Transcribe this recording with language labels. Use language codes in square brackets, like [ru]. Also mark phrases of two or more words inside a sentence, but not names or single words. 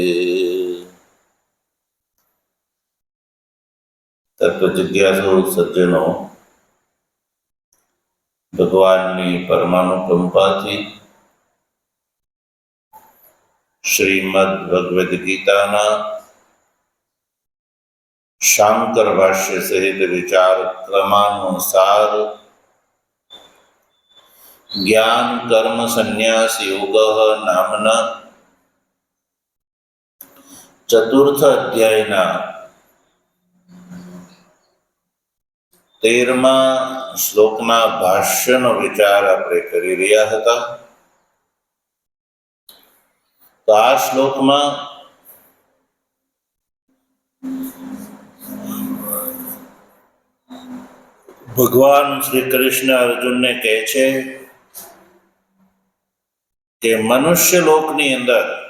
[gu] તત્વજિજ્ઞાસુ સજ્જનોં, ભગવાનની પરમાનુકંપાથી શ્રીમદ્ ભગવદ ગીતાના શાંકર ભાષ્ય સહિત વિચાર ક્રમાનુસાર જ્ઞાન કર્મ સંન્યાસ યોગ નામના ચતુર્થ અધ્યાયના 13મા શ્લોકના ભાષ્યનો વિચાર આપણે કરી રહ્યા હતા। તો આ શ્લોકમાં ભગવાન શ્રી કૃષ્ણ અર્જુનને કહે છે કે મનુષ્ય લોકની અંદર